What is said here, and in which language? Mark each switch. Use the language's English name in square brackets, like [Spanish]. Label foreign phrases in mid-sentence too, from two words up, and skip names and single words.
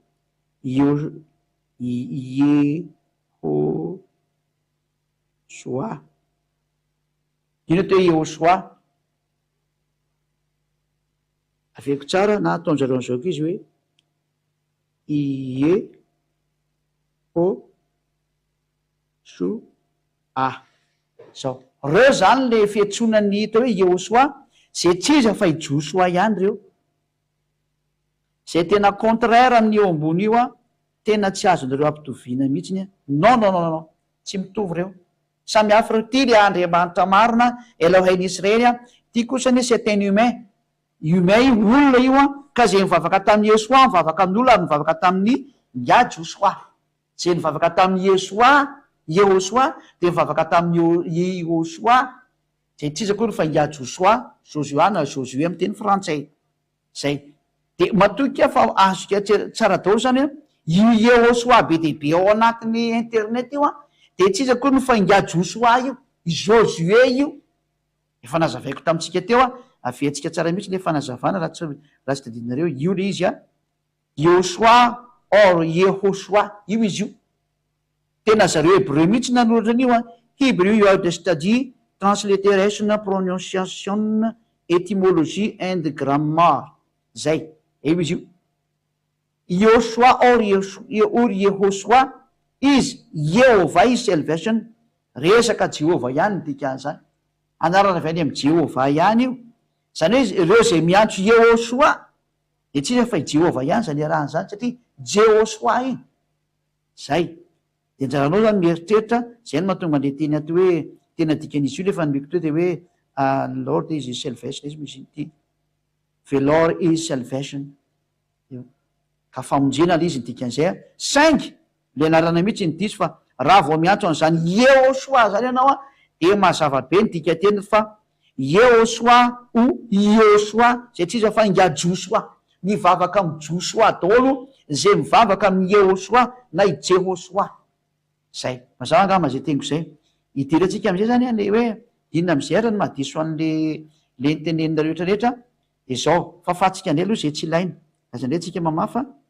[Malagasy] Yehoshua ity natao hoe Yehoshua aveko tsara na ataonjareo an'izao ko izy hoe Yehoshua zao reo zany le fiantsonany hita hoe Yehoshua zay tsy izy fa i Joshua ihany reo zay tena contraire amin'ny eo ambony io a tena tsy azon'ireo ampitoviana mihitsiny a non tsy mitovy reo samy hafa reo ty le Andriamanitra marina Elohim Israely a ty kosa ny [French] c'est un humain [Malagasy] io olona io a ka zay mivavaka tamin'ny Yehoshua mivavaka amin'olona ary mivavaka tamin'ny Yad Joshua zay mivavaka tamin'ny Yehoshua de mivavaka tamin'ny Yehoshua zay tsy izy akory fa Yad Joshua Joshua na Josué amin'ny teny frantsay zay de matoky fa azoko tsara daholo zany a io Yehoshua be dehibe ao anatin'ny internet io a de tsy izy akory fa Yad Joshua io Josué io efa nazavaiko tamintsika teo a aveantsika tsara mihitsy le fanazavana raha tsy tadidinareo io le izy a Yehoshua or Yehoshua io izy io tena zareo hébreu mihitsy nanoratra an'io a [English] Hebrew Word Study Transliteration Pronunciation Etymology and Grammar [Malagasy] zay io izy io [English] Yehoshua or Yehoshua is Yehovah is salvation [Malagasy] resaka Jehova ihany ny dikan'izany anarana avy any amin'ny Jehova ihany io zany hoe ireo zay miantso Yehoshua de tsy izy fa i Jehova ihany zany arahany zany satria Jehoshua iny zay de njaranao zany mieritreritra zay no mahatonga le teny aty hoe tena dikan'izy io lefa nomeko teo de hoe [English] Lord is salvation [Malagasy] izy misy ity [English] the Lord is salvation [Malagasy] ka famonjena le izy ny dikan'izay a saingy le anarana mihitsy ny diso fa raha vao miantso an'izany Yehoshua zany ianao a de mazava be ny dika teny fa Yehoshua o Yehoshua zay tsy izy fa Yad Joshua mivavaka amin'ny Joshua daholo zay mivavaka amin'ny Yehoshua na i Jehoshua zay mazava angamba zay teniko zay idirantsika am'izay zany a le hoe inona am'izay ara ny mahadiso an'le nitenenina rehetrarehetra de zao fafatsika indray aloha zay tsy ilaina aza indray tsika mamafa